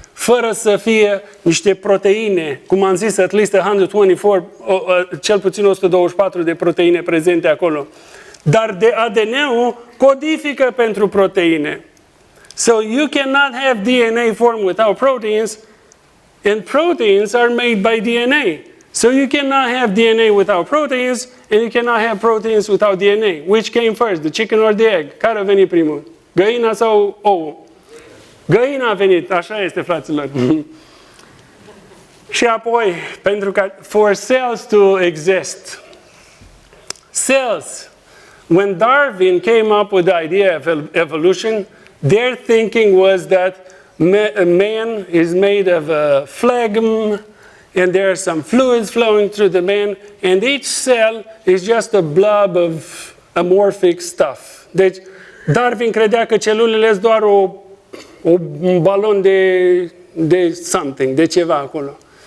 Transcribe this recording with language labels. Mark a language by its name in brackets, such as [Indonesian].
[Romanian] fără să fie niște proteine, cum am zis, [English] at least 124, [Romanian] cel puțin 124 de proteine prezente acolo. Dar de ADN-ul codifică pentru proteine. [English] So you cannot have DNA formed without proteins, and proteins are made by DNA. So you cannot have DNA without proteins, and you cannot have proteins without DNA. Which came first, the chicken or the egg? [Romanian] Care a venit primul? Găina sau ou? Găina a venit, așa este, fraților. Și apoi, pentru că [English] for cells to exist, cells, when Darwin came up with the idea of evolution, their thinking was that man is made of phlegm, and there are some fluids flowing through the man, and each cell is just a blob of amorphic stuff. [Romanian] Deci, Darwin credea că celulele sunt doar un balon de [English] something, [Romanian] de ceva acolo.